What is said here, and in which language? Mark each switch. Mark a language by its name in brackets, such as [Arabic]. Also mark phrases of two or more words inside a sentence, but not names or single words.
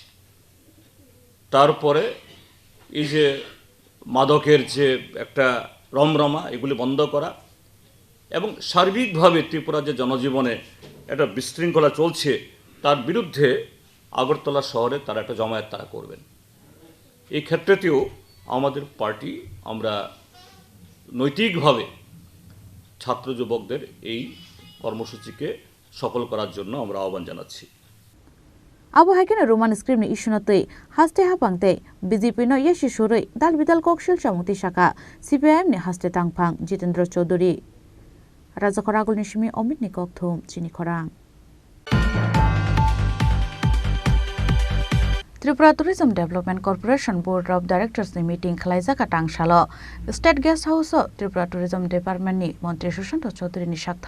[Bangla] তারপরে এই যে মাদকের যে একটা রমরমা এগুলি বন্ধ করা এবং সার্বিকভাবে ত্রিপুরা যে জনজীবনে একটা বিশৃঙ্খলা চলছে তার বিরুদ্ধে আগরতলা শহরে তারা একটা জমায়েত তারা করবেন এই ক্ষেত্রেতেও আমাদের পার্টি আমরা নৈতিকভাবে ছাত্র যুবকদের এই কর্মসূচিকে সফল করার জন্য আমরা আহ্বান জানাচ্ছি [Kok Borok] Abu haikena roman script ni ishunatei haste hapangte BJP no yeshi shurui dalbidal kokshil chamuti shaka CPIM ni haste tangphang Jitendra Chaudhary Rajakhoragul ni shimi Omit ni kokthum Chini Khorang Tripura Tourism Development Corporation Board of Directors ni meeting khalaijaka tangshalo State Guest House Tripura Tourism Department ni Montri Sushant Chaudhary ni shak